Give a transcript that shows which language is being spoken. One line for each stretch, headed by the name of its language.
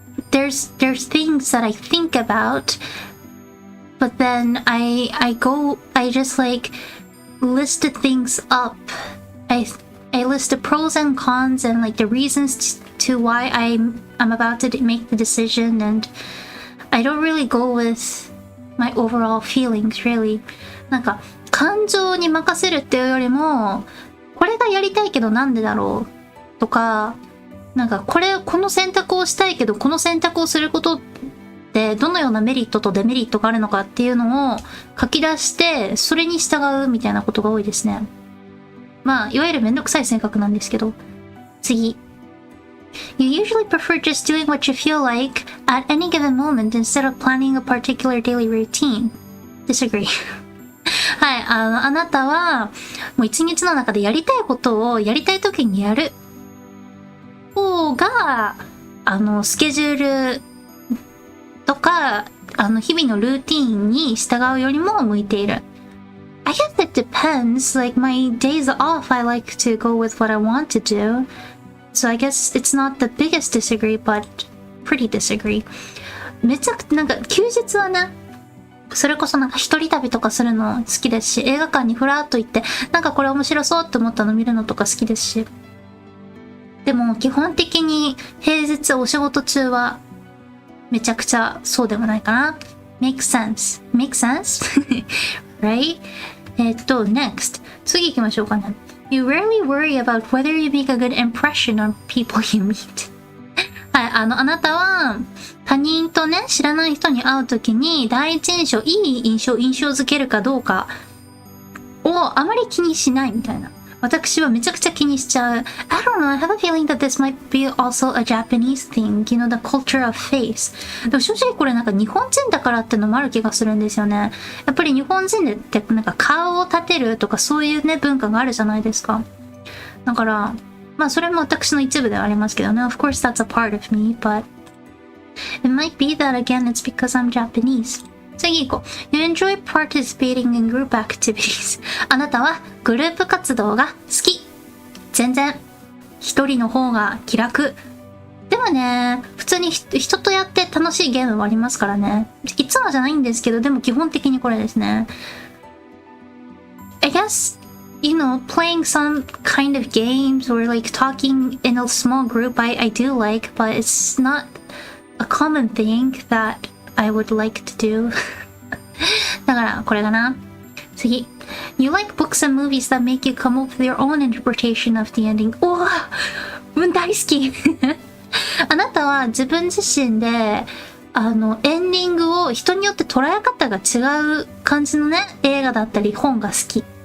English: There's things that I think about, but then I just like list things up. I list the pros and cons and like the reasons to why I'm about to make the decision, and I don't really go with my overall feelings really.
Japanese: なんか感情に任せるっていうよりも、これがやりたいけどなんでだろうとか、なんかこの選択をしたいけどこの選択をすることってどのようなメリットとデメリットがあるのかっていうのを書き出してそれに従うみたいなことが多いですね。まあいわゆるめんどくさい性格なんですけど。次。
English: You usually prefer just doing what you feel like at any given moment instead of planning a particular daily routine. Disagree.
Japanese: はい、あなたはもう一日の中でやりたいことをやりたい時にやる方がスケジュールとか日々のルーティーンに従うよりも向いている。
English: I guess it depends. Like my days off, I like to go with what I want to do. So I guess it's not the biggest disagree, but pretty disagree.
Japanese: めちゃくちゃなんか休日はね、それこそなんか一人旅とかするの好きですし、映画館にふらっと行ってなんかこれ面白そうって思ったの見るのとか好きですし。でも基本的に平日お仕事中はめちゃくちゃそうでもないかな。
English: Make sense. Make sense? Right? Next.
Japanese: 次行きましょうかね。
English: You rarely worry about whether you make a good impression on people you meet.
Japanese: はい、あなたは他人とね、知らない人に会うときに第一印象、いい印象づけるかどうかをあまり気にしないみたいな。私はめちゃくちゃ気にしちゃう。
English: I don't know, I have a feeling that this might be also a Japanese thing, you know, the culture of face.
Japanese: でも正直これなんか日本人だからってのもある気がするんですよね。やっぱり日本人ってなんか顔を立てるとかそういうね、文化があるじゃないですか。だから、まあそれも私の一部ではありますけどね。
English: Of course that's a part of me, but it might be that again it's because I'm Japanese.
Japanese: 次行こう。
English: You enjoy participating in group activities.
Japanese: あなたはグループ活動が好き。全然。一人の方が気楽。でもね、普通に人とやって楽しいゲームもありますからね。いつもじゃないんですけど、でも基本的にこれですね。
English: I guess, you know, playing some kind of games or like talking in a small group I do like, but it's not a common thing that I would like to do.
Japanese: だからこれかな。次。
English: You like books and movies that make you come up with your own interpretation of the ending.
Japanese: おー、大好き。あなたは自分自身でエンディングを人によって捉え方が違う感じのね、映画だったり本が好き。